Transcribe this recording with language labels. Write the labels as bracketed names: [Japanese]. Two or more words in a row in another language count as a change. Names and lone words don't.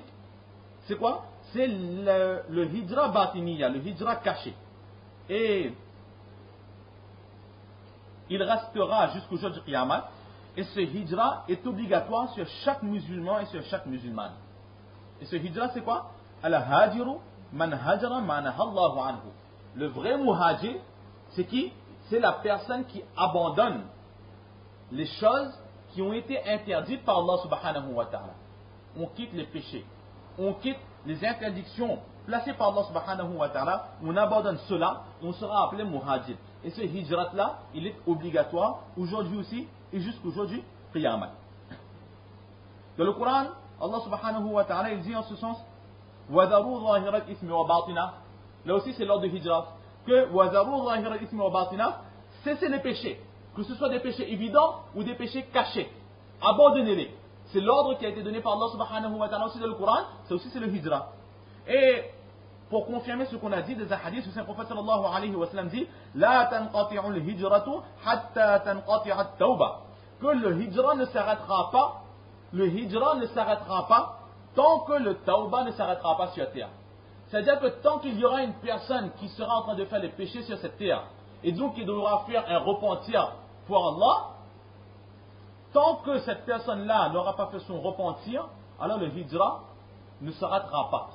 [French] C'est quoi? C'est le [Arabic] هجرة باطنية, [French] le hijra caché. Et il restera jusqu'au jour du Qiyamah. Et ce hijra est obligatoire sur chaque musulman et sur chaque musulmane. Et ce hijra, c'est quoi? [Arabic] الهاجر من هجر ما نهى الله عنه. [French] Le vrai muhajir, c'est qui? C'est la personne qui abandonne les choses qui ont été interdites par Allah [Arabic] سبحانه وتعالى. [French] On quitte les péchés, on quitte les interdictions placées par Allah [Arabic] سبحانه وتعالى, [French] on abandonne cela, on sera appelé muhajir. Et ce hijrat là, il est obligatoire aujourd'hui aussi et jusqu'aujourd'hui, qiyamah. Dans le Coran, Allah [Arabic] سبحانه وتعالى, [French] il dit en ce sens, [Arabic] وَذَرُوا ظَاهِرَ الْإِثْمِ وَبَاطِنَهُ. [French] Là aussi c'est l'ordre de hijrat, que [Arabic] وَذَرُوا ظَاهِرَ الْإِثْمِ وَبَاطِنَهُ, [French] cessez les péchés. Que ce soit des péchés évidents ou des péchés cachés. Abandonnez-les. C'est l'ordre qui a été donné par Allah [Arabic] سبحانه وتعالى [French] aussi dans le Coran. C'est le hijra. Et pour confirmer ce qu'on a dit des hadiths, le prophète [Arabic] صلى الله عليه وسلم [French] dit [Arabic] لا تنقطع الهجرة حتى تنقطع التوبة. [French] Que le hijra ne s'arrêtera pas, tant que le tawba ne s'arrêtera pas sur terre. C'est-à-dire que tant qu'il y aura une personne qui sera en train de faire des péchés sur cette terre, et donc qui devra faire un repentir pour Allah, tant que cette personne-là n'aura pas fait son repentir, alors le hijra ne s'arrêtera pas.